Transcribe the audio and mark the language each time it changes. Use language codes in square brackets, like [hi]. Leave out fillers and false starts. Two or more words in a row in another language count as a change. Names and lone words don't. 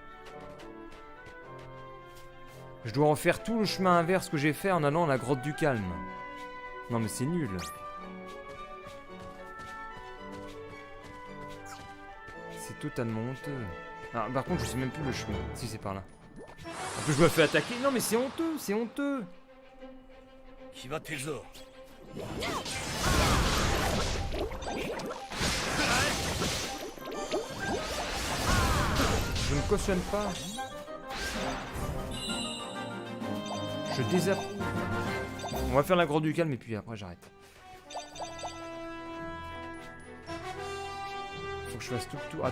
[fr] Je dois en faire tout le chemin inverse que j'ai fait en allant à la grotte du calme. Non mais c'est nul. C'est totalement honteux. Ah, par contre je sais même plus le chemin. Si c'est par là. En plus je me fais attaquer. Non mais c'est honteux, c'est honteux. [ja] 決まってるぞ [fr] Je ne cautionne pas. Je désapprouve. On va faire la grotte du calme et puis après j'arrête. Faut que je fasse tout le tour.